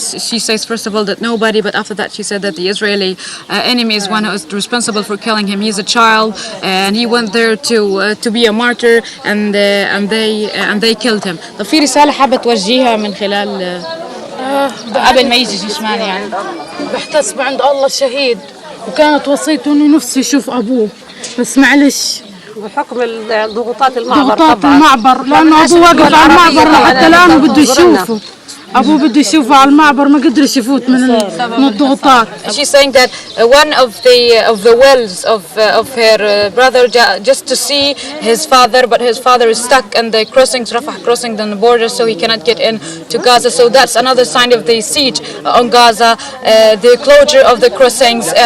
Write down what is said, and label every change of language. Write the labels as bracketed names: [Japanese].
[English] She says first of all that nobody, but after that she said that the Israeli enemy is one who is responsible for killing him. He's a child, and he went there to be a martyr, and they killed him. [Arabic] طب في رسالة حابة توجهيها من خلال قبل ما يجي جثمان يعني؟ بحتسب عند الله شهيد، وكانت وصيته إنه نفسه يشوف أبوه. بس معلش بحكم ضغوطات المعبر ضغوطات المعبر، لأنه أبوه وقف على المعبر حتى الآن وبده يشوفه. أبوه بده يشوفه على المعبر ما قدرش يفوت من الضغوطات. [English] She's saying that one of the wills of her brother just to see his father, but his father is stuck in the crossings, Rafah crossing the border, so he cannot get in to Gaza. So that's another sign of the siege on Gaza, the closure of the crossings.